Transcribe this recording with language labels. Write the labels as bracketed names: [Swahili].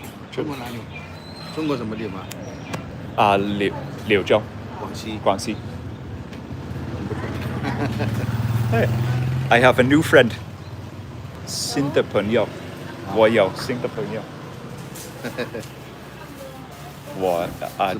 [Chinese] 中国哪里中国什么地方 [English] 柳州广西Hey, I have a new friend. [Chinese] 新的朋友，我有新的朋友。